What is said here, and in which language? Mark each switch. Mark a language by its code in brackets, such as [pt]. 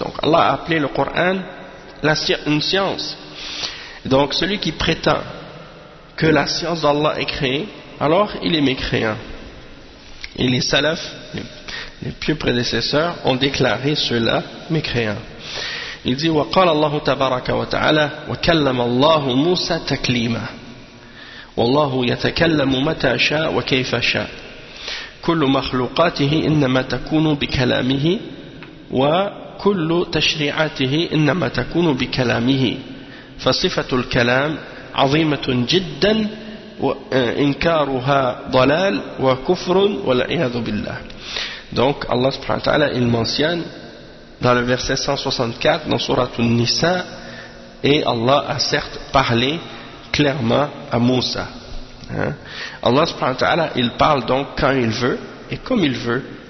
[fr] Donc Allah a appelé le Coran une science. Donc celui qui prétend que la science d'Allah est créée, alors il est mécréant. Et les salafs, les pieux prédécesseurs, ont déclaré cela mécréant. Il dit: [ar] وقال الله تبارك وتعالى وكلم الله موسى تكليما والله يتكلم متى شاء وكيف شاء كل مخلوقاته إنما تكون بكلامه وكل تشريعاته إنما تكون بكلامه فصفة الكلام عظيمة جدا وإنكارها ضلال وكفر والعياذ بالله. [fr] Donc Allah subhanahu wa ta'ala il mentionne dans le verset 164 dans sourate An-Nisa, et Allah a certes parlé clairement à Moussa. Hein? Allah subhanahu wa ta'ala, il parle donc quand il veut et comme il veut.